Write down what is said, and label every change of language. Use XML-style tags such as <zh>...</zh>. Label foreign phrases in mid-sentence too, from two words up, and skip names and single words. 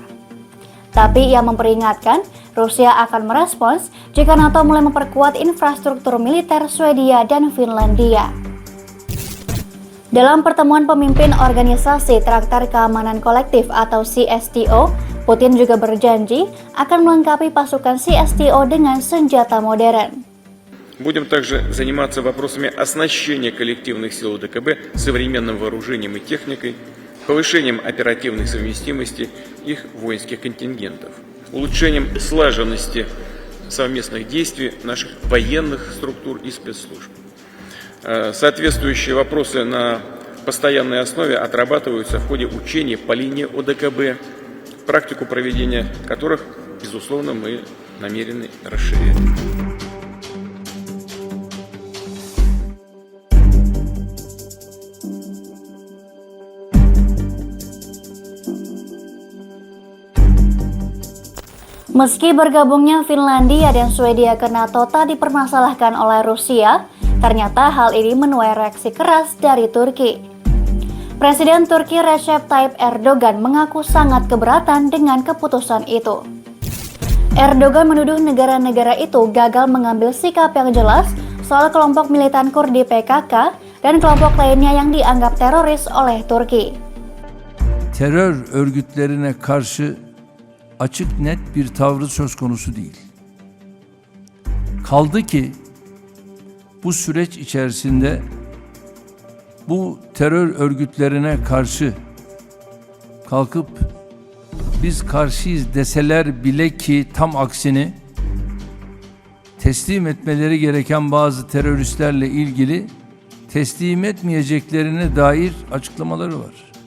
<id>Tapi ia memperingatkan Rusia akan merespons jika NATO mulai memperkuat infrastruktur militer Swedia dan Finlandia. Dalam pertemuan pemimpin Organisasi Traktat Keamanan Kolektif atau CSTO, Putin juga berjanji akan melengkapi pasukan CSTO dengan senjata modern.</id> <ru>Будем также заниматься вопросами оснащения коллективных сил ОДКБ современным вооружением и техникой, повышением оперативной совместимости их воинских контингентов, улучшением слаженности совместных действий наших военных структур и спецслужб. Соответствующие вопросы на постоянной основе отрабатываются в ходе учений по линии ОДКБ, практику проведения которых, безусловно, мы намерены расширять.</ru> <id>Meski bergabungnya Finlandia dan Swedia ke NATO tak dipermasalahkan oleh Rusia, ternyata hal ini menuai reaksi keras dari Turki. Presiden Turki Recep Tayyip Erdogan mengaku sangat keberatan dengan keputusan itu. Erdogan menuduh negara-negara itu gagal mengambil sikap yang jelas soal kelompok militan Kurdi PKK dan kelompok lainnya yang dianggap teroris oleh Turki.</id> <tr>Terör örgütlerine karşı açık net bir tavrı söz konusu değil. Kaldı ki bu süreç içerisinde bu terör örgütlerine karşı kalkıp biz karşıyız deseler bile ki tam aksini teslim etmeleri gereken bazı teröristlerle ilgili teslim etmeyeceklerine dair açıklamaları var.</tr>